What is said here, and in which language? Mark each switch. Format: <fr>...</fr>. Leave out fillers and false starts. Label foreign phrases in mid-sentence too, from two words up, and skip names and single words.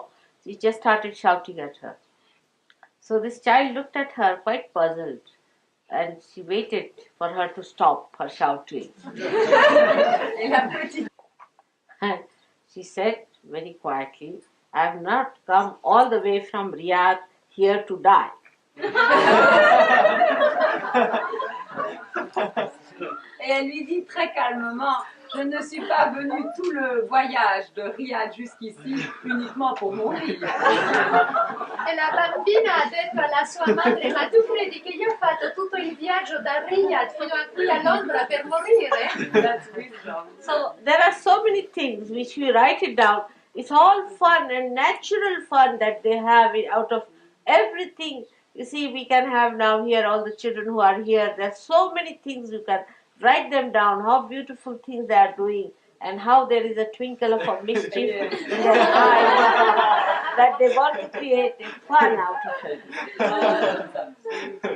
<en>She just started shouting at her. So this child looked at her quite puzzled, and she waited for her to stop her shouting. And she said very quietly, "I have not come all the way from Riyadh here to die."</en> <fr>Et elle lui dit très calmement, je ne suis pas venue tout le voyage de Riyad jusqu'ici uniquement pour mourir.</fr> <it>E la bambina ha detto alla sua madre, ma tu credi che io ho fatto tutto il viaggio da Riyadh fino a qui a Londra per morire?</it> <en>That's wisdom. So there are so many things which we write it down. It's all fun and natural fun that they have it out of everything. You see, we can have now here all the children who are here. There's so many things you can write them down, how beautiful things they are doing, and how there is a twinkle of a mischief in their eyes that they want to create a fun out of it.</en>